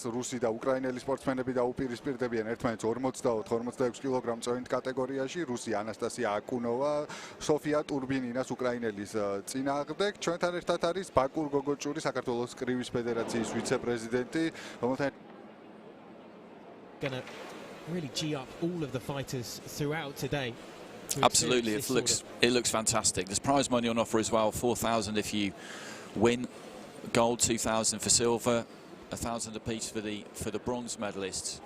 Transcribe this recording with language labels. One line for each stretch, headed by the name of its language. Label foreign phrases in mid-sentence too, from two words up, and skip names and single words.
Georgian: რუსი და უკრაინელი სპორტსმენები დაუპირისპირდებიან ერთმანეთს 44-46 კილოგრამ წონით კატეგორიაში. რუსი ანასტასია აკუნოვა, სოფია ტურბინინას უკრაინელის წინააღმდეგ. ჩვენთან ერთად არის ბაკურ გოგოჭური, საქართველოს კრივის ფედერაციის ვიცე-პრეზიდენტი, რომელთან
English: really gee up all of the fighters throughout today. Absolutely, it looks fantastic. There's prize money on offer as well, 4,000 if you win. Gold, 2,000 for silver, 1,000 apiece for the bronze medalists.